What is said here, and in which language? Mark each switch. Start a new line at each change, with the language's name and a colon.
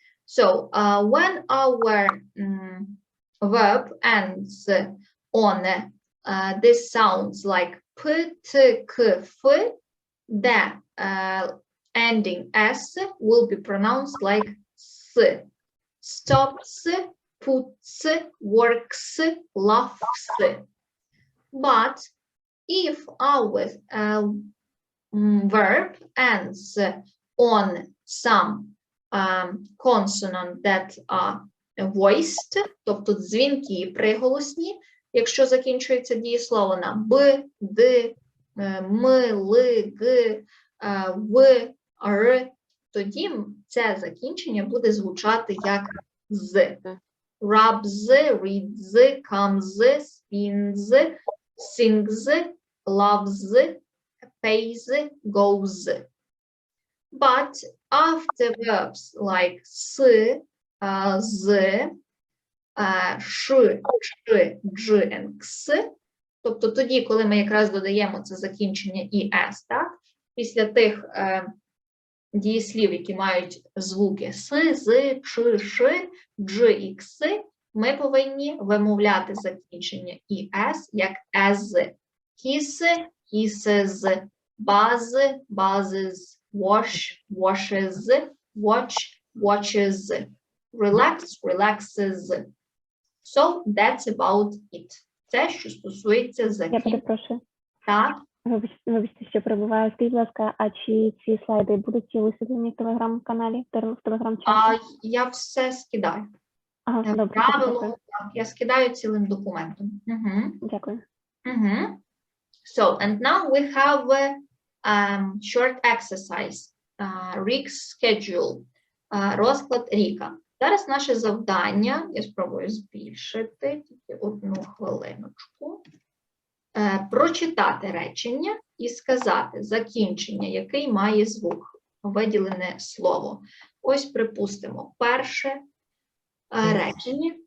English: So when our verb ends on this sounds like p, t, k, f, the ending s will be pronounced like s. Stops, puts, works, laughs. But if our verb ends on some consonant that are voiced,
Ukrainian: тобто дзвінкі приголосні, якщо закінчується дієслово на б, д, м, л, г, в, р, тоді це закінчення буде звучати як з.
English: Rubs, reads, comes, spins, sings, loves, pays, goes. But after verbs like s, z, sh, dж, and ks,
Ukrainian: тобто тоді, коли ми якраз додаємо це закінчення «іс», так, після тих дієслів, які мають звуки с, з, ч, ш, дж і кс, ми повинні вимовляти закінчення «іс» як «ез».
English: Kiss, kisses, buzz, buzzes, wash, washes, watch, watches, relax, relaxes. So that's about it.
Ukrainian: Це, що стосується Я закінчення. перепрошую. Так. Вибачте, що перебуваю. Скажіть, будь ласка, а чи ці слайди будуть висвітлені в телеграм-каналі, в телеграм-чаті? Я все скидаю. Ага, добре. Правило, Дякую. так, я скидаю цілим документом. Дякую.
English: So, and now we have a short exercise, Rick's schedule,
Ukrainian: розклад Ріка. Зараз наше завдання, я спробую збільшити, тільки одну хвилиночку, прочитати речення і сказати закінчення, який має звук, виділене слово. Ось, припустимо, перше речення.